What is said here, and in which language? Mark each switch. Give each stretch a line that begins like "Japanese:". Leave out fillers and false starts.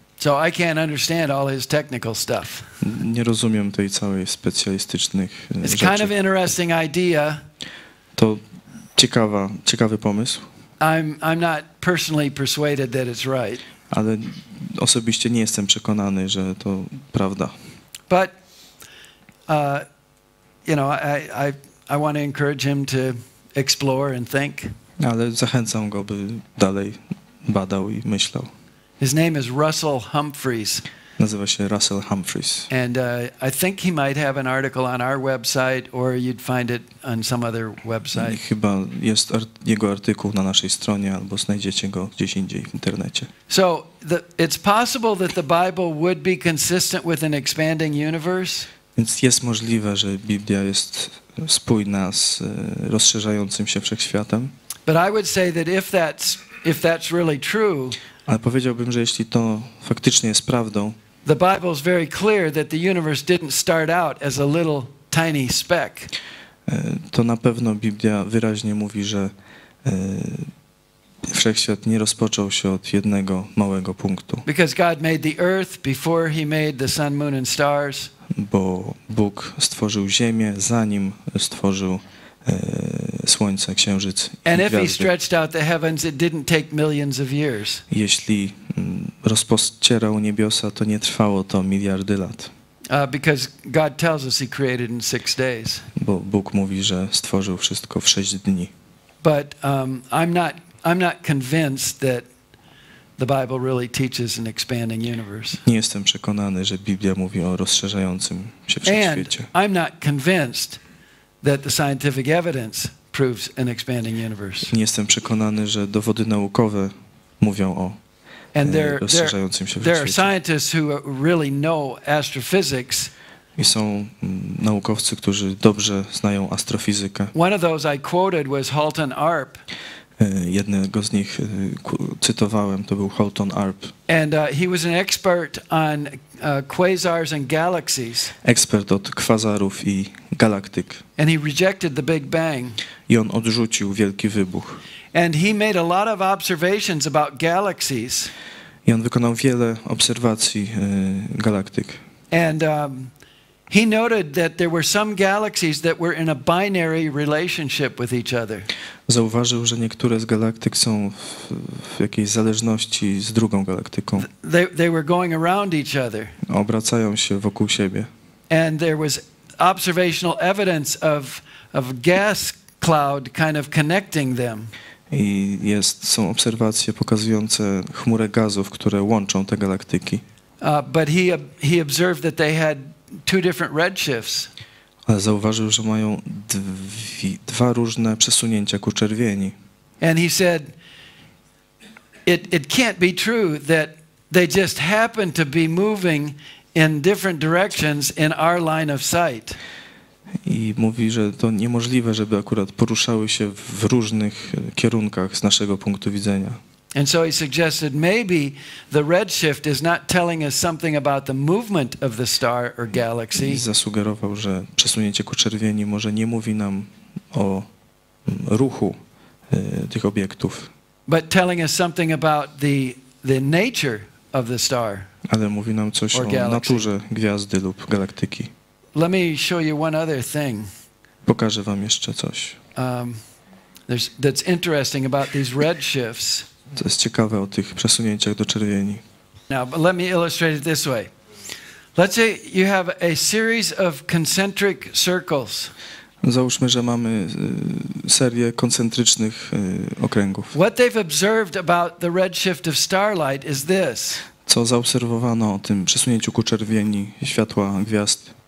English: So I can't understand all his technical stuff.
Polish: Nie rozumiem tej całej specjalistycznych
English: It's
Polish: rzeczy.
English: kind of interesting idea.
Polish: To ciekawy pomysł.
English: I'm not personally persuaded that it's right.
Polish: Ale osobiście nie jestem przekonany, że to prawda.
English: But you know, I want to encourage him to explore and think.
Polish: Ale zachęcam go, by dalej badał i myślał.
English: His name is Russell Humphreys.
Polish: Nazywa się Russell Humphreys.
English: And I think he might have an article on our website, or you'd find it on some other website.
Polish: I chyba jest jego artykuł na naszej stronie, albo znajdziecie go gdzieś indziej w internecie.
English: So it's possible that the Bible would be consistent with an expanding universe.
Polish: Więc jest możliwe, że Biblia jest spójna z rozszerzającym się wszechświatem.
English: But I would say that if that's really true,
Polish: ale powiedziałbym, że jeśli to faktycznie jest prawdą,
English: the Bible is very clear that the universe didn't start out as a little tiny speck.
Polish: To na pewno Biblia wyraźnie mówi, że wszechświat nie rozpoczął się od jednego małego punktu.
English: Because God made the earth before he made the sun, moon and stars.
Polish: Bo Bóg stworzył ziemię, zanim stworzył słońce, księżyc i
English: And if he
Polish: gwiazdy.
English: stretched out the heavens, it didn't take millions of years.
Polish: Jeśli rozpościerał niebiosa, to nie trwało to miliardy lat.
English: Because God tells us he created in 6 days.
Polish: Bo Bóg mówi, że stworzył wszystko w 6 dni.
English: But I'm not convinced that the Bible really teaches an expanding universe.
Polish: Nie jestem przekonany, że Biblia mówi o rozszerzającym się wszechświecie.
English: And I'm not convinced that the scientific evidence proves an expanding universe.
Polish: Nie jestem przekonany, że dowody naukowe mówią o rozszerzającym się
English: there are
Polish: wszechświecie.
English: scientists who really know astrophysics.
Polish: I są naukowcy, którzy dobrze znają astrofizykę.
English: One of those I quoted was Halton Arp.
Polish: Jednego z nich cytowałem, to był Halton Arp.
English: And he was an expert on quasars and galaxies.
Polish: Ekspert od kwazarów i galaktyk.
English: And he rejected the Big Bang.
Polish: I on odrzucił wielki wybuch.
English: And he made a lot of observations about galaxies.
Polish: I on wykonał wiele obserwacji galaktyk.
English: And he noted that there were some galaxies that were in a binary relationship with each other.
Polish: Zauważył, że niektóre z galaktyk są w jakiejś zależności z drugą galaktyką.
English: They were going around each other.
Polish: Obracają się wokół siebie.
English: And there was observational evidence of gas cloud kind of connecting them.
Polish: I są obserwacje pokazujące chmurę gazów, które łączą te galaktyki.
English: But he observed that they had 2 different redshifts.
Polish: Ale zauważył, że mają dwa różne przesunięcia ku czerwieni.
English: And he said, it can't be true that they just happen to be moving in different directions in our line of sight.
Polish: I mówi, że to niemożliwe, żeby akurat poruszały się w różnych kierunkach z naszego punktu widzenia.
English: And so he suggested maybe the redshift is not telling us something about the movement of the star or galaxy.
Polish: I zasugerował, że przesunięcie ku czerwieni może nie mówi nam o ruchu tych obiektów,
English: but telling us something about the nature of the star.
Polish: ale mówi nam coś o naturze gwiazdy lub galaktyki.
English: Let me show you one other thing.
Polish: Pokażę wam jeszcze coś.
English: That's interesting about these redshifts.
Polish: To jest ciekawe o tych przesunięciach do czerwieni.
English: Now, but let me illustrate it this way. Let's say you have a series of concentric circles.
Polish: Załóżmy, że mamy serię koncentrycznych okręgów.
English: What they've observed about the redshift of starlight is this.
Polish: Co zaobserwowano o tym przesunięciu ku czerwieni światła gwiazd?